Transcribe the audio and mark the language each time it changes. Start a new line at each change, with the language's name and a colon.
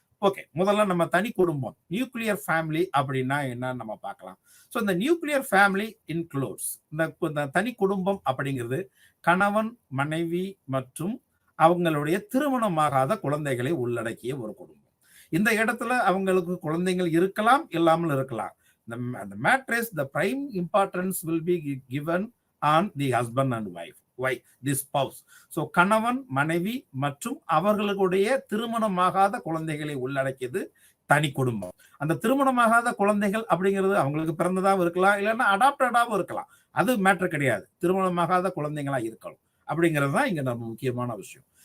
Tamil: Okay, முதல்ல நம்ம தனி குடும்பம், நியூக்ளியர் ஃபேமிலி அப்படின்னா என்னன்னு நம்ம பார்க்கலாம். ஸோ இந்த நியூக்ளியர் ஃபேமிலி இன்க்ளூட்ஸ், இந்த தனி குடும்பம் அப்படிங்கிறது கணவன், மனைவி மற்றும் அவங்களுடைய திருமணமாகாத குழந்தைகளை உள்ளடக்கிய ஒரு குடும்பம். இந்த இடத்துல அவங்களுக்கு குழந்தைகள் இருக்கலாம், இல்லாமல் இருக்கலாம்.
English: The matrix, the prime importance will be given on the husband and wife. Why? This spouse.
Tamil: So கணவன், மனைவி மற்றும் அவர்களுடைய திருமணமாகாத குழந்தைகளை உள்ளடக்கியது தனி குடும்பம். அந்த திருமணமாகாத குழந்தைகள் அப்படிங்கிறது அவங்களுக்கு பிறந்ததாகவும் இருக்கலாம், இல்லைன்னா அடாப்டடாகவும் இருக்கலாம். அது மேட்டர் கிடையாது. திருமணமாகாத குழந்தைங்களா இருக்கணும் அப்படிங்கிறது தான் இங்க நம்ம முக்கியமான விஷயம்.